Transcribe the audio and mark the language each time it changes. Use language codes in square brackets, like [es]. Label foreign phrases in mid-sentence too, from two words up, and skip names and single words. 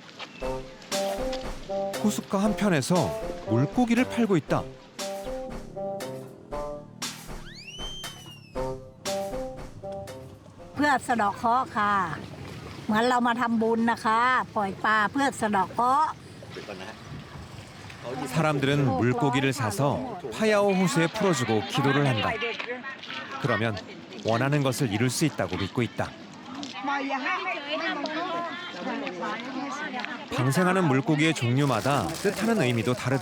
[ko] 호숫가 한편에서 물고기를 팔고 있다. [th] เพื่อสะเดาะเคราะห์ค่ะ เหมือนเรามาทำบุญนะคะ ปล่อยปลาเพื่อสะเดาะเคราะห์ [ko] 사람들은 물고기를 사서 파야오 호수에 풀어주고 기도를 한다. 그러면 원하는 것을 이룰 수 있다고 믿고 있다. 방생하는 물고기의 종류마다 뜻하는 의미도 다르다.